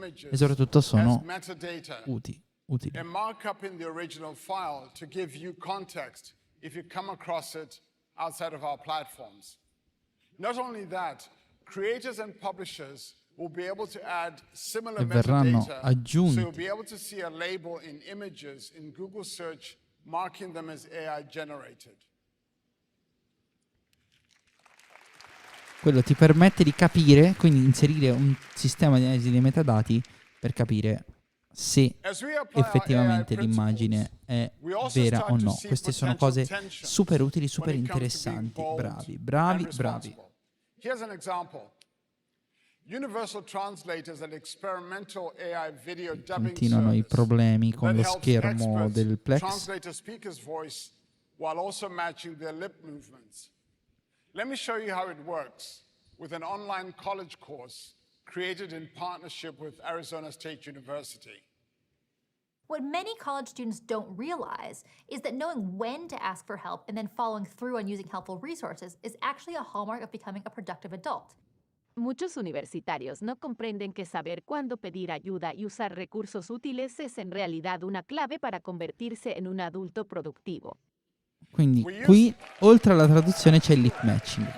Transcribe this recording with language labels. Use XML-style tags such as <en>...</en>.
<it>E soprattutto sono utili.</it> <en>A markup in the original file to give you context if you come across it outside of our platforms. Not only that, creators and publishers will be able to add similar metadata, so you'll be able to see a label in images in Google Search marking them as AI generated.</en> <it>Quello ti permette di capire, quindi inserire un sistema di analisi dei metadati per capire se effettivamente l'immagine è vera o no. Queste sono cose super utili, super interessanti. Bravi.</it> <en>Here's an example. Universal translators and experimental AI video dubbing</en> <it>continuano i problemi con lo</it> <en>that helps</en> <it>schermo</it> <en>experts</en> <it>del Plex.</it> <en>translate a speaker's voice while also matching their lip movements. Let me show you how it works with an online college course created in partnership with Arizona State University. What many college students don't realize is that knowing when to ask for help and then following through on using helpful resources is actually a hallmark of becoming a productive adult.</en> <es>Muchos universitarios no comprenden que saber cuándo pedir ayuda y usar recursos útiles es en realidad una clave para convertirse en un adulto productivo.</es> <it>Quindi qui, oltre alla traduzione, c'è il lip matching.</it>